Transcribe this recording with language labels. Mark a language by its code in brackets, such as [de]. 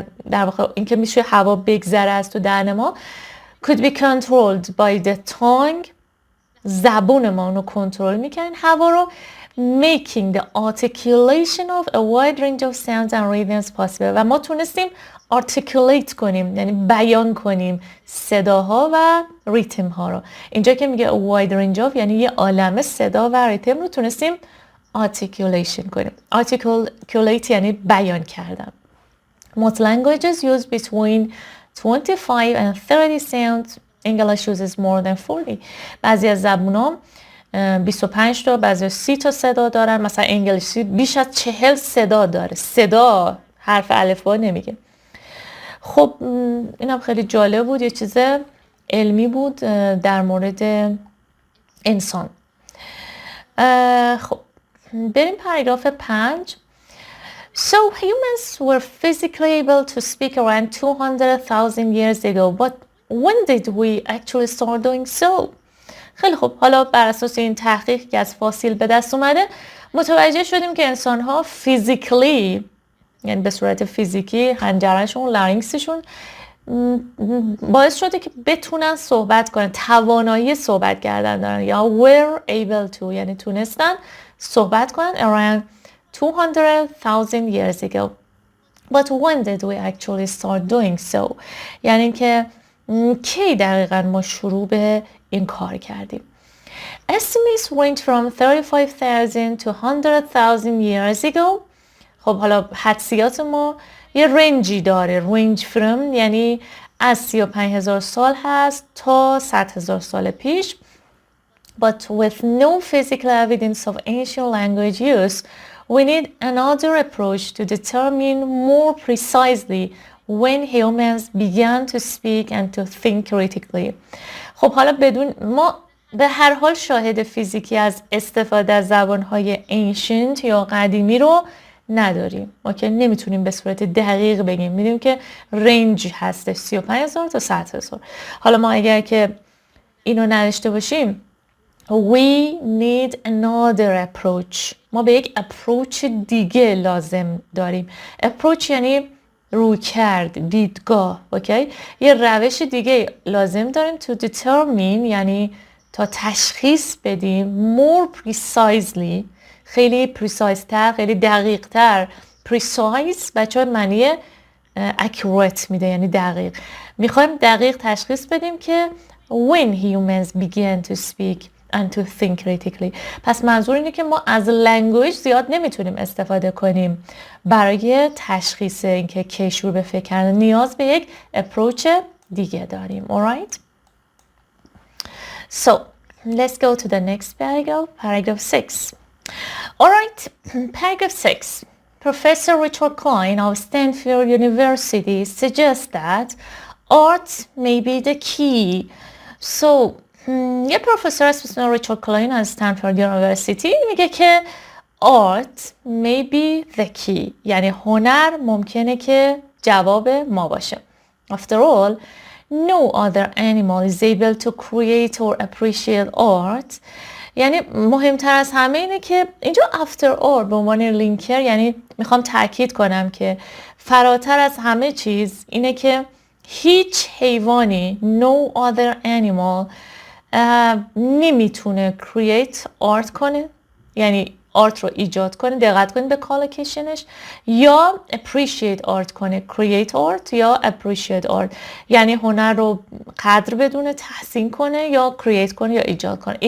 [fa] در واقع این که میشه هوا بگذره از تو دهن ما [en] could be controlled by the tongue، [fa] زبون ما اونو کنترل میکنن هوا رو، [en] making the articulation of a wide range of sounds and rhythms possible. [fa] و ما تونستیم articulate کنیم، یعنی بیان کنیم صداها و ریتم ها رو. اینجا که میگه [en] a wide range of [fa] یعنی یه عالمه صدا و ریتم رو تونستیم articulation کنیم. articulate یعنی بیان کردن. [en] Most languages use between 25 and 30 sounds. English uses more than 40. [fa] بعضی از زبون‌ها 25 تا، بعضی 30 تا صدا دارن. مثلا انگلیسی بیش از 40 صدا داره. صدا حرف الفبا نمیگه. خب اینم خیلی جالب بود، یه چیز علمی بود در مورد انسان. خب بریم پاراگراف 5. [en] So humans were physically able to speak around 200,000 years ago, but when did we actually start doing so? [fa] خیلی خوب، حالا بر اساس این تحقیق که از فاسیل به دست اومده متوجه شدیم که انسان ها فیزیکلی، یعنی به صورت فیزیکی، حنجرهشون، لارینکسشون باعث شده که بتونن صحبت کنن، توانایی صحبت کردن دارن، یا [en] were able to [fa] یعنی تونستن صحبت کنن [en] around 200,000 years ago. But when did we actually start doing so? [fa] یعنی که کی دقیقا ما شروع به این کار کردیم. [en] Estimates range from 35,000 to 100,000 years ago. [fa] خب حالا حدسیات ما یه رنجی داره. range from یعنی از 35,000 سال هست تا 100,000 سال پیش. [en] But with no physical evidence of ancient language use, we need another approach to determine more precisely when humans began to speak and to think critically. [fa] خب حالا ما به هر حال شاهد فیزیکی از استفاده از زبانهای ancient یا قدیمی رو نداریم. اوکی، نمیتونیم به صورت دقیق بگیم. میدیم که رنج هستش 35,000 تا 100,000. حالا ما اگر که اینو نداشته باشیم [en] we need another approach. [fa] ما به یک approach دیگه لازم داریم. approach یعنی رویکرد، دیدگاه. اوکی، یه روش دیگه لازم داریم to determine، یعنی تا تشخیص بدیم [en] more precisely، [fa] خیلی precise تر، خیلی دقیق تر. precise بچه ها معنی accurate میده، یعنی دقیق. میخوایم دقیق تشخیص بدیم که [en] when humans begin to speak and to think critically. [fa] پس منظور اینه که ما از language زیاد نمیتونیم استفاده کنیم برای تشخیص اینکه کی شروع به فکر کردن. نیاز به یک approach دیگه داریم. [en] Alright? So, let's go to the next paragraph, paragraph 6. Alright, paragraph 6. Professor Richard Klein of Stanford University suggests that art may be the key. [fa] So, یه پروفسور اسمش ریچارد کلاین از استنفورد یونیورسیتی میگه که [en] art may be the key، [fa] یعنی هنر ممکنه که جواب ما باشه. [en] After all, no other animal is able to create or appreciate art. [fa] یعنی مهمتر از همه اینه که اینجا after all به عنوان لینکر، یعنی میخوام تاکید کنم که فراتر از همه چیز اینه که هیچ حیوانی [en] no other animal [fa] نمیتونه create art کنه، یعنی آرت رو ایجاد کنه، دقت کنید به کالوکیشنش، یا appreciate art کنه، create art یا appreciate art، یعنی هنر رو قدر بدونه، تحسین کنه، یا create کنه یا ایجاد کنه.